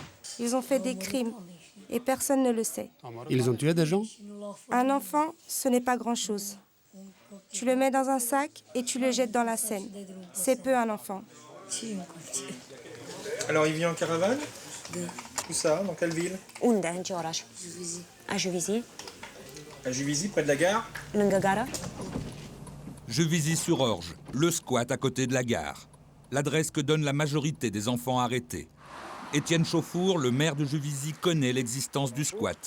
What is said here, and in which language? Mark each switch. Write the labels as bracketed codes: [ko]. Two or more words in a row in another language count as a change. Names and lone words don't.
[fr] Ils ont fait des crimes. Et personne ne le sait. Ils ont tué des gens? Un enfant, ce n'est pas grand-chose. Tu le mets dans un sac et tu le jettes dans la Seine. C'est peu un enfant. Alors il vient en caravane? Où ça? Dans quelle ville? [ro] Unde? În ce oraș? [fr] À Juvisy. À Juvisy, près de la gare? [ro] Lângă gara. [fr] Juvisy-sur-Orge, le squat à côté de la gare. L'adresse que donne la majorité des enfants arrêtés. Étienne Chauffour, le maire de Juvisy, connaît l'existence du squat.